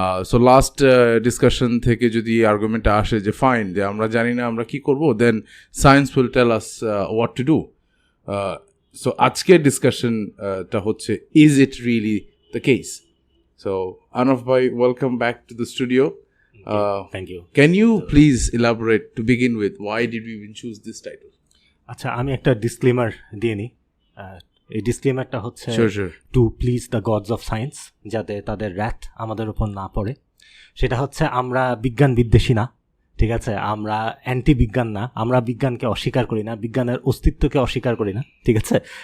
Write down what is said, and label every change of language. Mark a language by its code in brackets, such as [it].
[bn] So last discussion থেকে যদি আর্গুমেন্টটা আসে যে ফাইন, যে আমরা জানি না আমরা কী করবো, দেন science will tell us what to do. So আজকের ডিসকাশনটা হচ্ছে is it really the case. [en] So আনফ ভাই, welcome back to the studio. Thank you. Can you please elaborate to begin with? Why did we even choose this title? [bn] আচ্ছা, আমি একটা disclaimer দিয়ে নিই. এই ডিসক্লেমারটা হচ্ছে two please the gods of science, যাতে তাদের র্যাথ আমাদের উপর না পড়ে. সেটা হচ্ছে আমরা বিজ্ঞান বিদ্বেষী না, ঠিক আছে? আমরা অ্যান্টি বিজ্ঞান না, আমরা বিজ্ঞানকে অস্বীকার করি না, বিজ্ঞানের অস্তিত্বকে অস্বীকার করি না, ঠিক আছে?